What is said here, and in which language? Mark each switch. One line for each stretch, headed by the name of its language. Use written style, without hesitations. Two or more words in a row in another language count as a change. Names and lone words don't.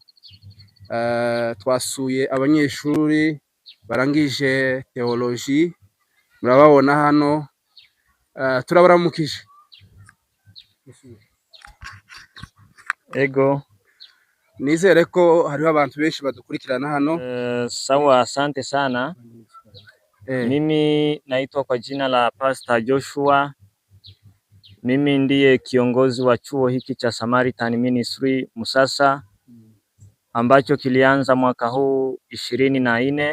Kinyarwanda: Twasuye abanyeshuri barangije theology, murababona hano. Turabaramukije. Ego, nizere ko hariho abantu benshi badukurikirana hano.
Swahili: Sawa, asante sana. Mimi naitwa kwa jina la Pastor Joshua. Mimi ndiye kiongozi wa chuo hiki cha Samaritan Ministry Musasa ambacho kilianza mwaka huu 24.